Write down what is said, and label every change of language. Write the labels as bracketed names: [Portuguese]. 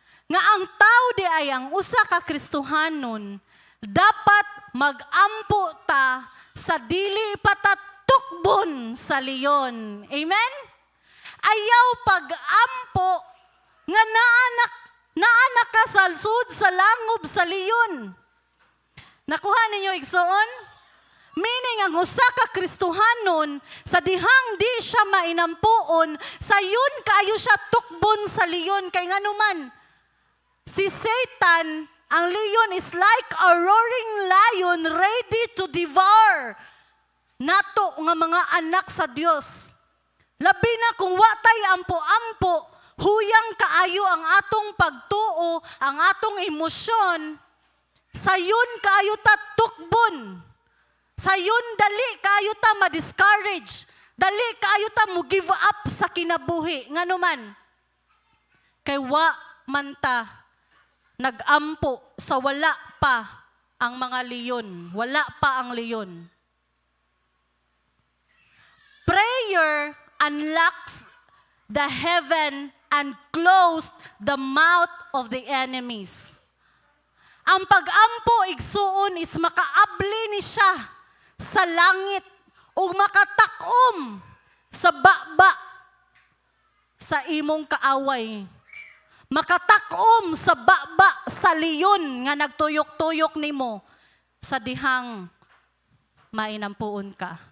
[Cebuano] Nga ang tao di ay ang usa ka Kristohanon, dapat magampo ta sa dili patatukbon sa leyon. Amen? Ayaw pag-ampo nga naanak ka sa sud sa langob sa leyon. Nakuha ninyo igsuon? Meaning ang usa ka Kristohanon, sa dihang di siya mainampuon, sayon kayo siya tukbon sa leyon. Kay nga naman, si Satan, ang leyon [English] is like a roaring lion ready to devour [Cebuano] nato nga mga anak sa Dios. Labi na kung watay ampo-ampo, huyang kaayo ang atong pagtuo, ang atong emosyon, sayon kayo ta tukbon. Sayon dali kayo ta ma-discourage. Dali kayo ta mo give up sa kinabuhi. Nga naman, kay wa man ta nagampo sa wala pa ang mga leyon. Wala pa ang leyon. [English] Prayer unlocks the heaven and closed the mouth of the enemies. [Cebuano] Ang pag-ampo igsuon is makaabli ni siya sa langit o makatakom sa baba sa imong kaaway. Makatakom sa baba sa leyon nga nagtuyok-tuyok nimo sa dihang mainampuon ka.